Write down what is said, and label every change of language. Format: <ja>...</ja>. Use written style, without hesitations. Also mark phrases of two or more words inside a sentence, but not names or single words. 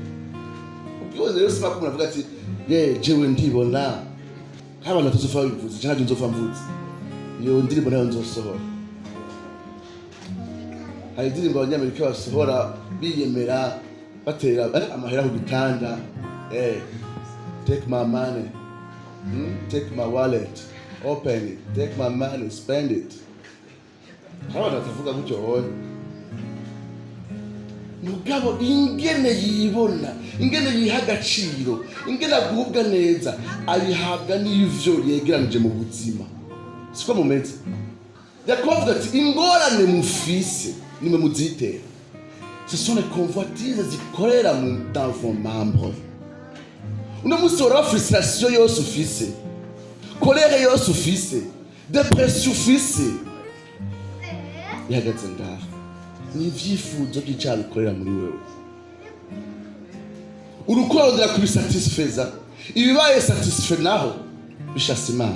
<rn>Ubwibone rero siba ko muravuga ati jewe ndibona nk'abantu tuzofa bivuze cyangwa nzofa mvuze iyo ndirimbo nayo nzosohora. Hari indirimbo abanyamerika basohora biyemera batera amahera ku gitanda,</rn> <en>take my money, take my wallet, open it, take my money, spend it.</en> <rn>Abantu batavuga gutyo hoye. Mugabo ingene yibona, ingene yiha agaciro, ingene agubwa neza, abihabwa n'ivyo yegeranije mu buzima. Siko mumeze. Yakovuga ati ingorane mufise nimwe muzitera.</rn> <fr>Ce sont les convoitises zikorera dans vos membres.</fr> <rn>Uno munsi wari frustration yose ufise, kolere yose ufise, depression ufise, ihagaze ngaha. Ni ivyifuzo by'icyaha bikorera muri wewe. Urukundo rura kubisatisfeza, ibibaye satisfait naho bishasa Imana.</rn>